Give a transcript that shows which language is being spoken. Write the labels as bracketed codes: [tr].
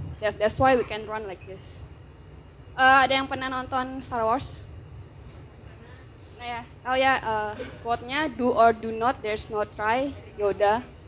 [en] That's why we can run like this. [id] Ada yang pernah nonton Star Wars? Nah ya, [en] quote-nya do or do not, there's no try, Yoda.